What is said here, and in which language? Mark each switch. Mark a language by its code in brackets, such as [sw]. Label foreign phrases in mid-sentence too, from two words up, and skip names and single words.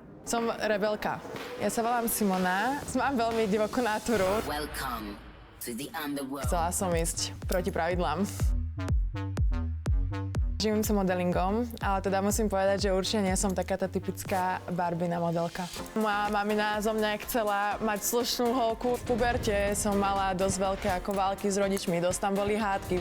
[sk] Som rebelka. Ja sa volám Simona, mám veľmi divokú natúru. [en] Welcome to the underworld. [sk] Chcela som ísť proti pravidlám. Živím sa modelingom, ale teda musím povedať, že určite nie som taká tá typická Barbina modelka. Moja mamina zo mňa chcela mať slušnú holku. V puberte som mala dosť veľké ako války s rodičmi, dosť tam boli hádky.